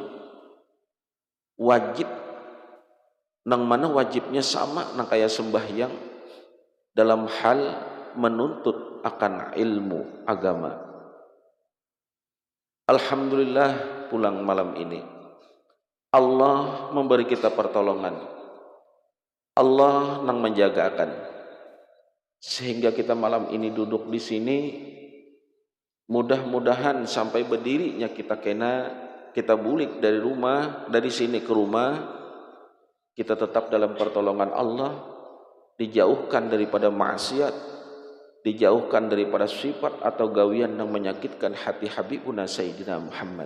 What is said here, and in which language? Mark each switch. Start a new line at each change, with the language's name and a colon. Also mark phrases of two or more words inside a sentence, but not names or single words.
Banjar: Wajib nang mana wajibnya sama nang kaya sembahyang dalam hal menuntut akan ilmu agama. Alhamdulillah, pulang malam ini Allah memberi kita pertolongan. Allah nang menjagakan sehingga kita malam ini duduk di sini. Mudah-mudahan sampai berdirinya kita bulik dari rumah, dari sini ke rumah, kita tetap dalam pertolongan Allah, dijauhkan daripada maksiat, dijauhkan daripada sifat atau gawian yang menyakitkan hati Habibuna Sayyidina Muhammad.